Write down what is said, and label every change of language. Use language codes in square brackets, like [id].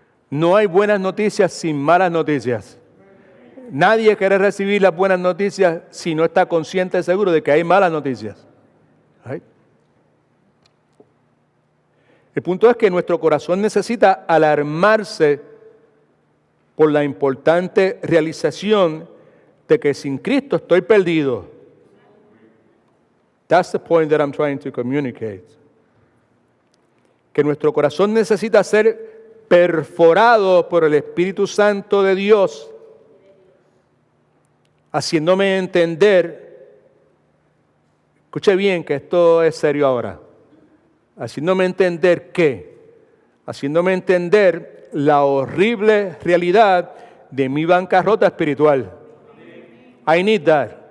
[es] No hay buenas noticias sin malas noticias. Nadie quiere recibir las buenas noticias si no está consciente y seguro de que hay malas noticias. El punto es que nuestro corazón necesita alarmarse por la importante realización de que sin Cristo estoy perdido. [en] That's the point that I'm trying to communicate. [es] Que nuestro corazón necesita ser perforado por el Espíritu Santo de Dios, haciéndome entender, escuche bien que esto es serio ahora, haciéndome entender haciéndome entender la horrible realidad de mi bancarrota espiritual. [en] I need that.